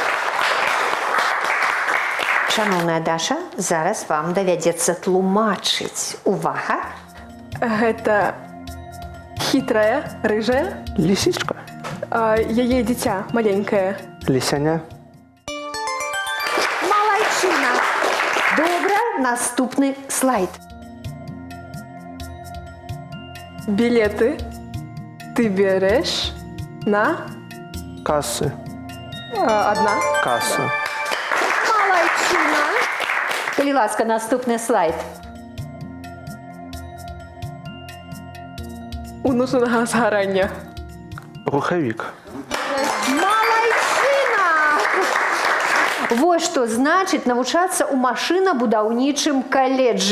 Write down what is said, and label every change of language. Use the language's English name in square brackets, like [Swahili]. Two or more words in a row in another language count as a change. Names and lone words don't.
[Belarusian] Шановная Даша, зараз вам давядзецца тлумачыць. Увага. [Russian] Это хитрая, рыжая. Лисичка, Яе дитя маленькое. [Belarusian] лисяня. Малайчына. Добра, наступны слайд. [Russian] Билеты ты берешь на Кассы, одна. касса. [Belarusian] Малайчына. Калі ласка, наступны слайд. [Russian] Унушенного сгорания. [Belarusian] Рухавик. Малайчына! Вот што значыць навучацца ў машынабудаўнічым каледжы.